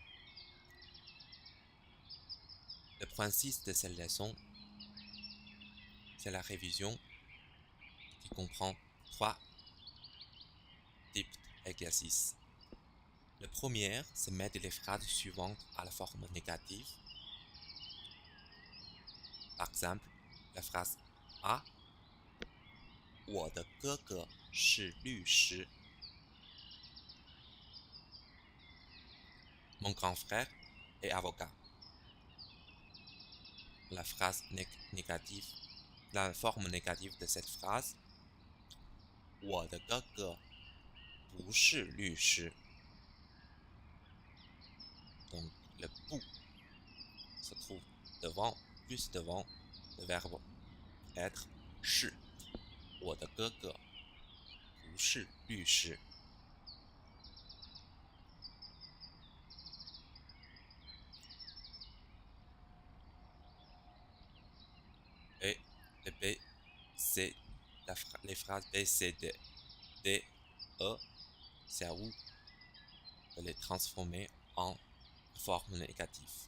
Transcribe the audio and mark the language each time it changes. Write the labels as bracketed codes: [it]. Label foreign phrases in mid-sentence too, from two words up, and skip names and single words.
[fr] Le principe de cette leçon, c'est la révision qui comprend 3 types d'exercices. Le premier, c'est mettre les phrases suivantes à la forme négative. Par exemple, la phrase A. [zh] 我的哥哥是律师. [fr] Mon grand frère est avocat. La phrase négative, la forme négative de cette phrase, [zh] 我的哥哥不是律师. [fr] Donc le 不 se trouve devant, plus devant le verbe être 是. [zh] 我的哥哥不是律师. [fr] Et le B, c'est les phrases B, C, D. D, E, c'est à vous de les transformer en forme négative.